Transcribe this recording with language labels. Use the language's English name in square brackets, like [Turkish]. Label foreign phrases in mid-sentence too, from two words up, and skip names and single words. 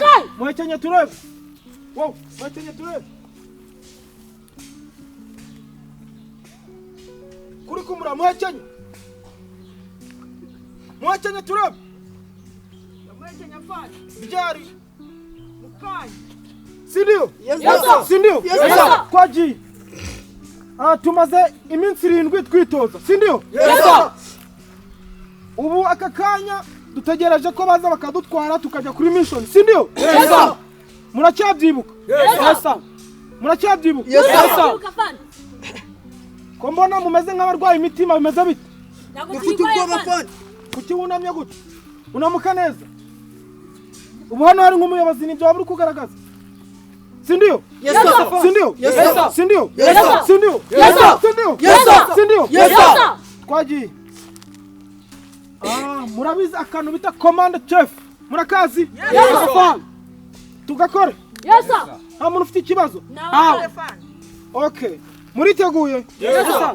[Kinyarwanda] Muhekenya turebe. Wow, muhekenya turebe. Kuri kumura muhekenya. Muhekenya turebe. Muhekenya afande. Ryari? Mukanya. Sindio? [English] Yes sir. [Kinyarwanda] Sindio? [English] Yes sir. [Kinyarwanda] Kwaji. Tumaze iminsi 7 twitoza. Sindio? [English] Yes sir. [Kinyarwanda] Ubu aka kanya dutegereje ko baza bakadutwara tukajya kuri mission. Sindio? [English] Yes sir. [Kinyarwanda] Muracyabyibuka? [English] Yes sir. [Kinyarwanda] Muracyabyibuka? [English] Yes sir. [Kinyarwanda] Ko mbona mumeze nk'abarwaye imitima bimeze bite? Dufite ubwoba afande. Kuki wunamye gute? Unamuka neza. Ubu hano hari nk'umuyobozi nibyo waburi kugaragaza. Sindio? [English] Yes sir. [Kinyarwanda] Sindio? [English] Yes sir. [Kinyarwanda] Sindio? [English] Yes sir. [Kinyarwanda] Sindio? [English] Yes sir. [Kinyarwanda] Sindio? [English] Yes sir. [Kinyarwanda] Sindio? [English] Yes sir. [Kinyarwanda] Twagiye. Murabizi akantu bita [English] command chief. [Kinyarwanda] Murakazi? Yes afande. Tugakore. [English] Yes sir. [Kinyarwanda] Nta muntu ufite ikibazo? Nawe. Okay. Muriteguye? [English] Yes sir.